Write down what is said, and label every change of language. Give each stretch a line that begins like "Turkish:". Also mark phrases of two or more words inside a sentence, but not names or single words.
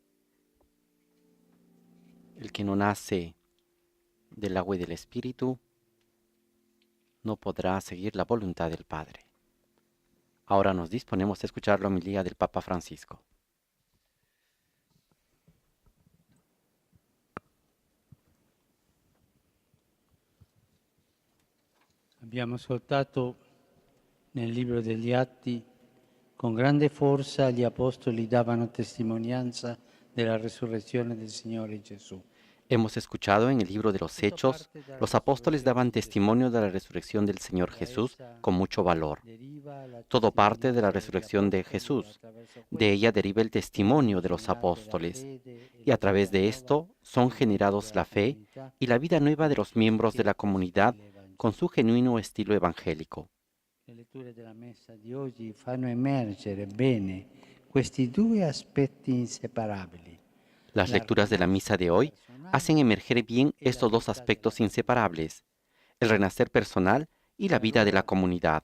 Spanish: El que no nace del agua y del Espíritu no podrá seguir la voluntad del Padre. Ahora nos disponemos a escuchar la homilía del Papa Francisco.
Italian: Abbiamo ascoltato nel libro degli Atti, con grande forza gli apostoli davano testimonianza della resurrezione del Signore Gesù.
Spanish: Hemos escuchado en el libro de los Hechos, los apóstoles daban testimonio de la resurrección del Señor Jesús con mucho valor. Todo parte de la resurrección de Jesús. De ella deriva el testimonio de los apóstoles. Y a través de esto son generados la fe y la vida nueva de los miembros de la comunidad con su genuino estilo evangélico.
Italian: Le letture della messa di oggi fanno emergere bene questi due aspetti inseparabili.
Spanish: Las lecturas de la misa de hoy hacen emerger bien estos dos aspectos inseparables, el renacer personal y la vida de la comunidad.